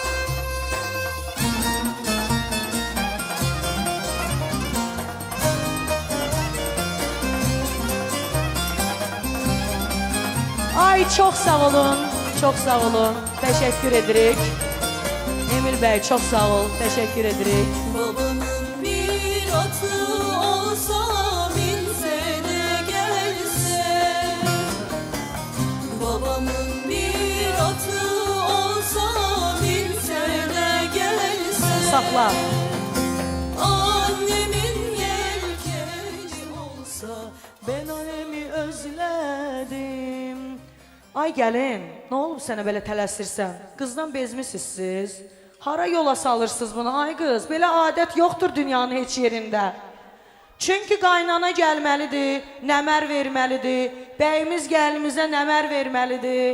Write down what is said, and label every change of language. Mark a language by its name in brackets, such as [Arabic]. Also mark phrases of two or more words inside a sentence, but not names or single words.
[Azerbaijani] Ay çox sağ olun, çox sağ olun. Təşəkkür edirik. Emir bəy çox sağ ol, təşəkkür edirik. [Turkish] Babamın bir atı olsa binse de gelse, babamın bir atı olsa binse de gelse, Sakla. annemin yelkeni olsa ben annemi özlədim. [Azerbaijani] Ay gəlin, nə olub sənə belə tələsirsən? Qızdan bezmisiniz siz? Hara yola salırsınız bunu? Ay qız, belə adət yoxdur dünyanın heç yerində. Çünki qaynana gəlməlidir, nəmər verməlidir, bəyimiz gəlinimizə nəmər verməlidir.